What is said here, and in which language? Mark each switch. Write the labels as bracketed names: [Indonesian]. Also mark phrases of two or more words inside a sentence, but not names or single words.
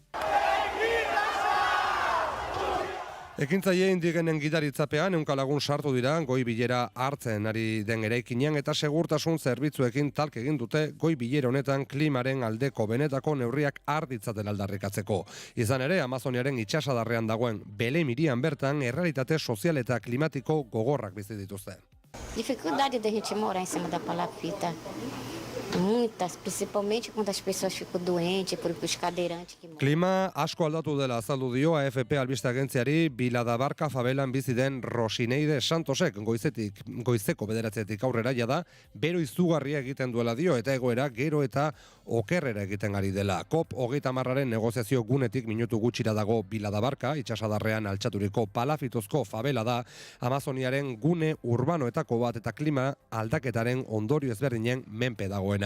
[Basque] Ekintzaile indigenen gidaritzapean ehunka sartu dira goi bilera hartzen ari den eraikinean eta segurtasun zerbitzuekin talk egin dute goi bilera honetan klimaren aldeko benetako neurriak har ditzaten aldarrikatzeko. Izan ere, Amazoniaren itsasadarrean dagoen Belem hirian bertan errealitate sozial eta klimatiko gogorrak bizi dituzte. [Portuguese] Dificuldade da gente morar em cima da palafita. Muitas, principalmente quando as pessoas ficam doentes por os cadeirantes que [Basque] Klima asko aldatu dela azaldu dio AFP albiste agentziari Biladabarka favelan bizi den Rosineide Santosek goizeko 9:00 aurrera jada bero izugarria egiten duela dio eta egoera gero eta okerrera egiten ari dela. COP30aren negoziazio gunetik minutu gutxira dago Biladabarka, itsasadarrean altxaturiko palafitozko favela da, Amazoniaren gune urbanoetako bat eta klima aldaketaren ondorio ezberdinen menpe dagoen.